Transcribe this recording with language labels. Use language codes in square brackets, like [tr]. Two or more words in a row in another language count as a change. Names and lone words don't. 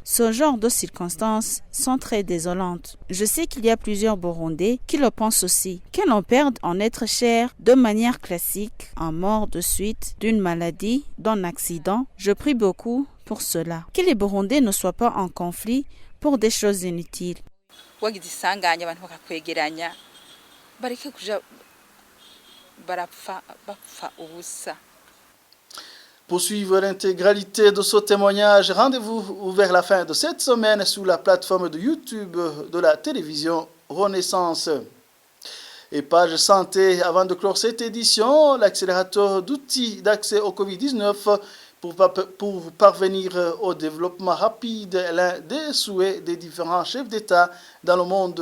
[fr] Ce genre de circonstances sont très désolantes. Je sais qu'il y a plusieurs Burundais qui le pensent aussi. Que l'on perde un être cher de manière classique, en mort de suite d'une maladie, d'un accident, je prie beaucoup pour cela. Que les Burundais ne soient pas en conflit pour des choses inutiles. [rn] wagize isanganya abantu bakakwegeranya bareke kuja bapfa ubusa. [fr] Pour suivre l'intégralité de ce témoignage, rendez-vous vers la fin de cette semaine sur la plateforme de YouTube de la télévision Renaissance. Et page santé, avant de clore cette édition, l'accélérateur d'outils d'accès au Covid-19 pour parvenir au développement rapide est l'un des souhaits des différents chefs d'État dans le monde.